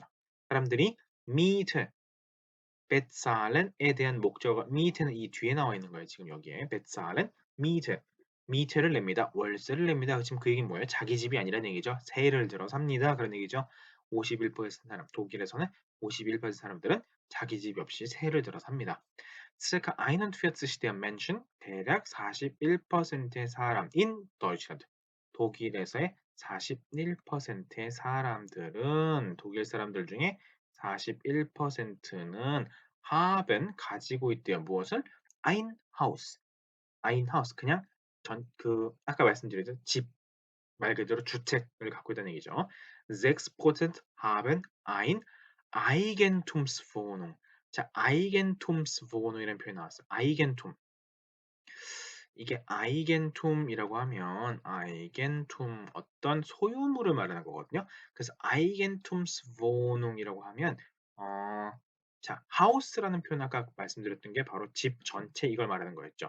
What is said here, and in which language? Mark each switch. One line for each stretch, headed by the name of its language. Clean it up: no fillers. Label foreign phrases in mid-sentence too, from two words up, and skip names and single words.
Korean: 사람들이 Miete, bezahlen에 대한 목적어 Miete는 이 뒤에 나와 있는 거예요. 지금 여기에 bezahlen, Miete, Miete를 냅니다. 월세를 냅니다. 지금 그 얘기는 뭐예요? 자기 집이 아니라는 얘기죠. 세를 들어 삽니다. 그런 얘기죠. 51% 사람, 독일에서는 51% 사람들은 자기 집 없이 세를 들어 삽니다.
German: circa 41 der Menschen,
Korean: 대략 41%의 사람
German: in Deutschland,
Korean: 독일에서의 41%의 사람들은 독일 사람들 중에 41%는 haben 가지고 있대요. 무엇을?
German: ein Haus. ein Haus
Korean: 그냥 아까 말씀드렸죠. 집 말 그대로 주택을 갖고 있다는 얘기죠.
German: 6% haben ein Eigentumswohnung.
Korean: 자, Eigentumswohnung이라는 표현이 나왔어요. Eigentum. 이게 아이겐툼이라고 하면 아이겐툼 어떤 소유물을 말하는 거거든요. 그래서 아이겐툼스wohnung이라고 하면 어, 자, 하우스라는 표현 아까 말씀드렸던 게 바로 집 전체 이걸 말하는 거였죠.